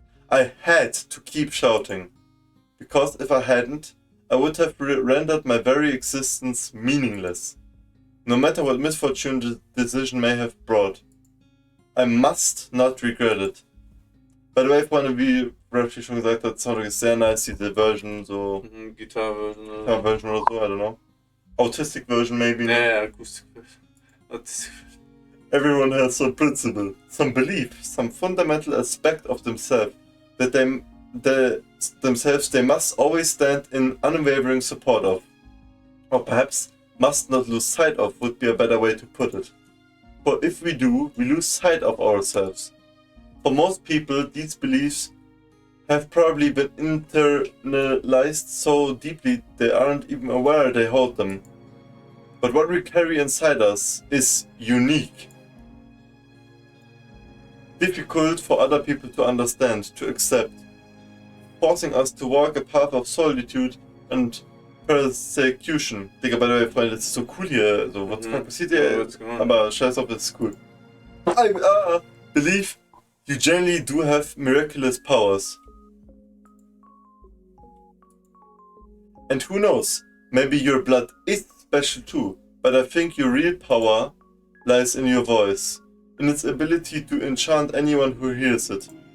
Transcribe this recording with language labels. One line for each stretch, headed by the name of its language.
English: I had to keep shouting, because if I hadn't, I would have rendered my very existence meaningless, no matter what misfortune the decision may have brought. I must not regret it. By the way,
German: vorhin, wie Rapshi schon gesagt hat, Soundtrack ist sehr nice, diese Version, so Guitar-Version oder
English: Guitar Version oder so, I don't know. Autistic Version maybe.
German: so. Ja, Akustik-Version.
English: Everyone has some principle, some belief, some fundamental aspect of themselves that themselves they must always stand in unwavering support of. Or perhaps must not lose sight of would be a better way to put it. For if we do, we lose sight of ourselves. For most people, these beliefs have probably been internalized so deeply they aren't even aware they hold them. But what we carry inside us is unique. Difficult for other people to understand, to accept, forcing us to walk a path of solitude and persecution.
German: Digga,
English: by the way,
German: Freunde, das ist so cool hier. So, was passiert hier? Aber scheiß auf, das ist cool.
English: I believe you generally do have miraculous powers. And who knows, maybe your blood is special too, but I think your real power lies in your voice, in its ability to enchant anyone who hears it.